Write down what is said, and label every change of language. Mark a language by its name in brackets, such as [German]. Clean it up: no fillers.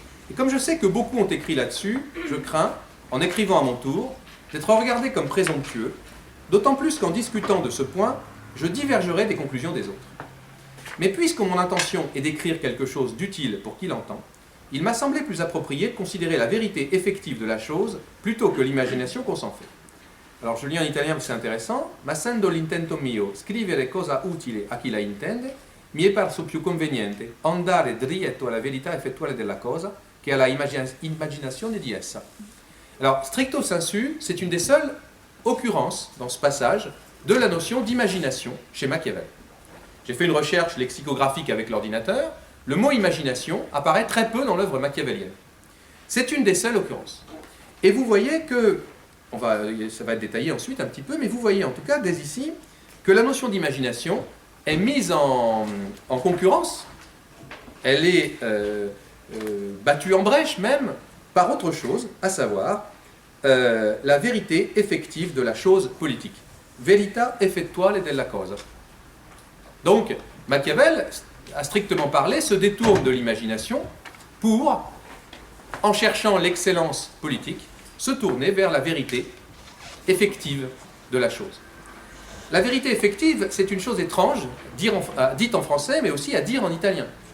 [French] Et comme je sais que beaucoup ont écrit là-dessus, je crains, en écrivant à mon tour, d'être regardé comme présomptueux, d'autant plus qu'en discutant de ce point, je divergerai des conclusions des autres. Mais puisque mon intention est d'écrire quelque chose d'utile pour qui l'entend, il m'a semblé plus approprié de considérer la vérité effective de la chose plutôt que l'imagination qu'on s'en fait. Alors je lis en italien parce que c'est intéressant. [Italian] Ma essendo l'intento mio scrivere cosa utile a chi la intende, mi è parso più conveniente andare dritto alla verità effettuale della cosa che alla immaginazione di essa. [French] Alors stricto sensu, c'est une des seules occurrences dans ce passage de la notion d'imagination chez Machiavel. J'ai fait une recherche lexicographique avec l'ordinateur. Le mot imagination apparaît très peu dans l'œuvre machiavélienne. C'est une des seules occurrences. Et vous voyez que, ça va être détaillé ensuite un petit peu, mais vous voyez en tout cas dès ici que la notion d'imagination est mise en concurrence, elle est battue en brèche même par autre chose, à savoir la vérité effective de la chose politique. [Italian] Verità effettuale della cosa. [French] Donc, Machiavel, à strictement parler, se détourne de l'imagination pour, en cherchant l'excellence politique, se tourner vers la vérité effective de la chose. La vérité effective, c'est une chose étrange, dite en français, mais aussi à dire en italien.